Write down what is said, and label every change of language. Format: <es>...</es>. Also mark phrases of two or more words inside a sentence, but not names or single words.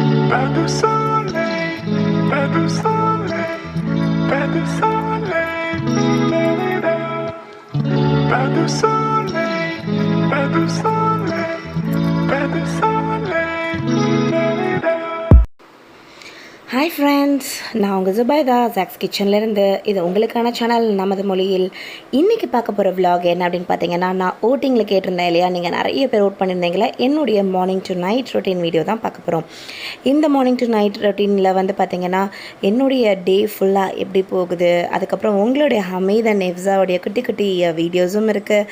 <fr>Pas de soleil, pas de soleil, pas de soleil, la-la-la. Pas de soleil, pas de soleil, pas de soleil, la-la-la.</fr> <en>Hi friends,</en> <ta>நான் உங்கள் ஜுபைதா ஜாக்ஸ் கிச்சன்லேருந்து. இது உங்களுக்கான சேனல் நமது மொழியில். இன்றைக்கி பார்க்க போகிற விலாக் என்ன அப்படின்னு பார்த்தீங்கன்னா, நான் ஓட்டிங்கில் கேட்டிருந்தேன் இல்லையா, நீங்கள் நிறைய பேர் ஓட் பண்ணியிருந்தீங்களே, என்னுடைய</ta> <en>morning to night routine video</en> <ta>தான் பார்க்க போகிறோம். இந்த</ta> <en>morning to night</en> <ta>ரொட்டீனில் வந்து பார்த்திங்கன்னா, என்னுடைய டே ஃபுல்லாக எப்படி போகுது, அதுக்கப்புறம் உங்களுடைய ஹமீத் அண்ட் நெஃப்ஸாவுடைய குட்டி குட்டி வீடியோஸும் இருக்குது.</ta>